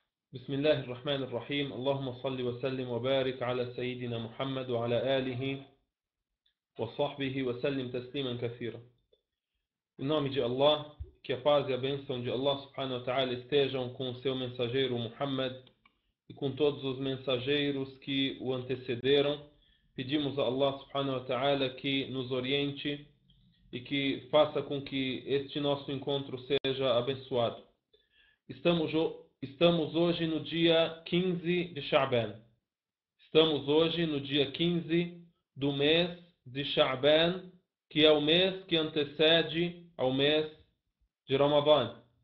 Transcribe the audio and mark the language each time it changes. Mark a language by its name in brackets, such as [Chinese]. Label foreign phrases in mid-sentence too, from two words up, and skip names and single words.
[Arabic] بسم الله الرحمن الرحيم. اللهم صل وسلم وبارك على سيدنا محمد وعلى آله وصحبه وسلم تسليما كثيرا. [Portuguese] Em nome de Allah, que a paz e a bênção de Allah [Arabic] سبحانه وتعالى [Portuguese] estejam com o seu mensageiro Muhammad e com todos os mensageiros que o antecederam. Pedimos a Allah [Arabic] سبحانه وتعالى [Portuguese] que nos oriente e que faça com que este nosso encontro seja abençoado. Estamos hoje no dia 15 de Sha'ban. Estamos hoje no dia 15 do mês de Sha'ban, que é o mês que antecede ao mês de Ramadã.